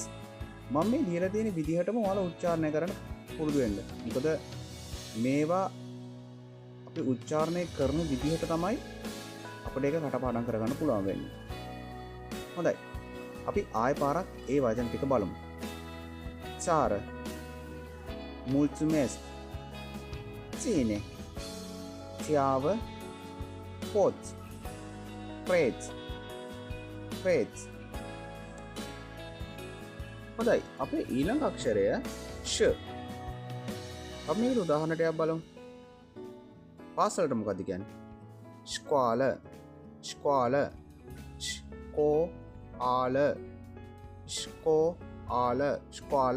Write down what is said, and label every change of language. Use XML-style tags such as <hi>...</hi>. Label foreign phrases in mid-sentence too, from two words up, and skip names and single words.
<si>මම මේ ලියලා තියෙන විදිහටම ඔයාලා උච්චාරණය කරන්න පුරුදු වෙන්න. මොකද මේවා අපි උච්චාරණය කරන විදිහට තමයි අපිට ඒක කටපාඩම් කරගන්න පුළුවන් වෙන්නේ. හොඳයි. අපි ආයෙ පාරක් ඒ වචන ටික බලමු.</si> <ro>Țară, mulțumesc, ține, țeavă, poți, preț, preț.</ro> <si>හොඳයි. අපේ ඊළඟ අක්ෂරය ෂ. අපි මේකට උදාහරණයක් බලමු. පාසලට මොකක්ද කියන්නේ?</si> <ro>școală, școală, școală, școală, școală.</ro>